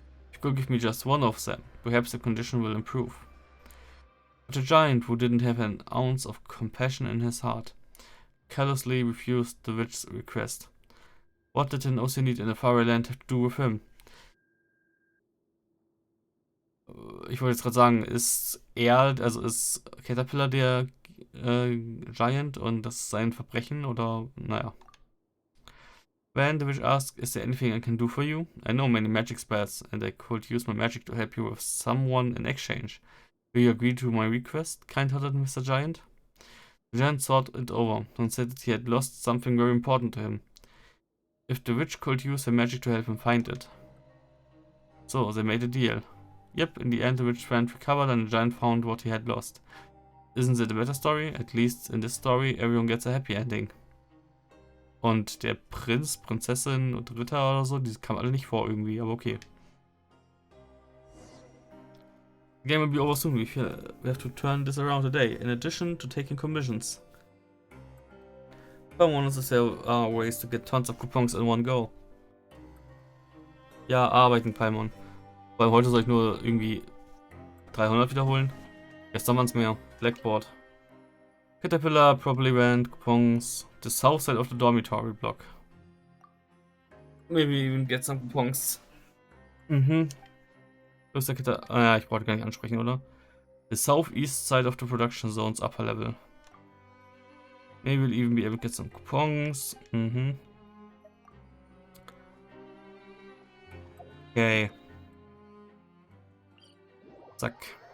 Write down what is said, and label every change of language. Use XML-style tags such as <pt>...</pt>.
<en>If you could give me just one of them, perhaps the condition will improve. But the giant, who didn't have an ounce of compassion in his heart, callously refused the witch's request. What did an Oceanid in a faraway land have to do with him?</en> <de>Ich wollte jetzt gerade sagen, ist Caterpillar der Giant und das ist sein Verbrechen oder, naja.</de> <en>When the witch asked, is there anything I can do for you? I know many magic spells and I could use my magic to help you with someone in exchange. Will you agree to my request, kind-hearted Mr. Giant? The giant thought it over and said that he had lost something very important to him. If the witch could use her magic to help him find it. So, they made a deal. Yep, in the end the witch friend recovered and the giant found what he had lost. Isn't that a better story? At least in this story everyone gets a happy ending.</en> <de>Und der Prinz, Prinzessin und Ritter oder so, die kamen alle nicht vor irgendwie, aber okay.</de> <en>The game will be over soon. We have to turn this around today, in addition to taking commissions. Someone wants to sell ways to get tons of coupons in one go.</en> <de>Ja, arbeiten, Paimon. Weil heute soll ich nur irgendwie 300 wiederholen. Gestern waren es mehr. Blackboard.</de> <en>Caterpillar, properly rent, coupons. The south side of the dormitory block. Maybe even get some coupons.</en> <de>Ja, ich brauche gar nicht ansprechen, oder?</de> <en>The southeast side of the production zone's upper level. Maybe we'll even be able to get some coupons. Okay.</en> <de>Zack.</de>